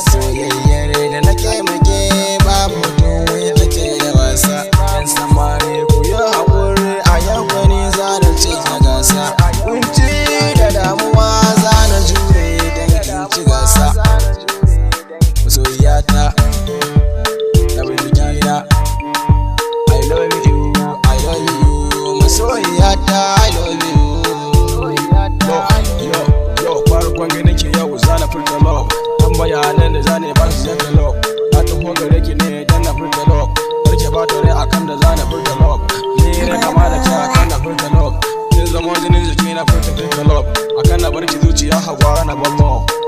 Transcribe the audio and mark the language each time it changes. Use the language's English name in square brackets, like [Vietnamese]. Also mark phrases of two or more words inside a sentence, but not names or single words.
[Hausa] Soyayyar da na ke muke babu tun wai kike da wasa. Yan samari ku yi haƙuri a yau gwani za na ce na gasa. Kunci da damuwa za na jure don kin ci gasa. Masoyiyata, na bin jikina. [English] I love you, I love you. Masoyiyata, I love you. [Hausa] Yo, yo, yo, farkon ganin ki yau za na furta love. Dan bayanan da za na yi ba su zata love. Na taho gare ki ne dan na furta love. Kar ki ɓata rai akan da za na furta love. Ni ne kama da ke akan na furta love. Kin zama jinin jiki na furta, furta love. Akan na bar ki zuciya hawa na ban love.